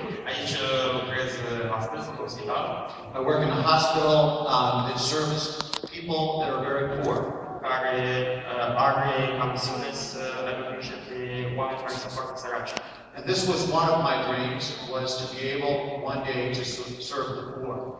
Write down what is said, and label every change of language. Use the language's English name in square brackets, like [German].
[Romanian] Aici lucrez astăzi într-un spital. [English] I work in a hospital that serves people that are very poor. [Romanian] Care are ca misiune să aibă grijă de oameni care sunt foarte săraci. [English] And this was one of my dreams, was to be able one day to serve the poor.